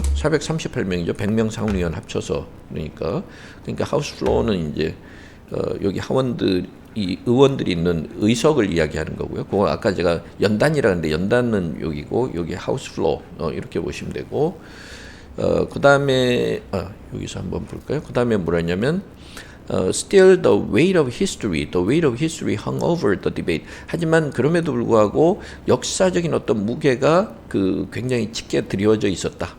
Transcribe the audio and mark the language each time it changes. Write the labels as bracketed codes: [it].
[ko] 438명이죠. 100명 상원의원 합쳐서 그러니까 하우스 플로어는 이제 여기 의원들이 있는 의석을 이야기하는 거고요. 그거 아까 제가 연단이라 했는데 연단은 여기고 여기 하우스 플로어 이렇게 보시면 되고. 그 다음에 여기서 한번 볼까요? [en] 그 다음에 뭐라냐면 still the weight of history hung over the debate. [ko] 하지만 그럼에도 불구하고 역사적인 어떤 무게가 굉장히 짙게 드리워져 있었다.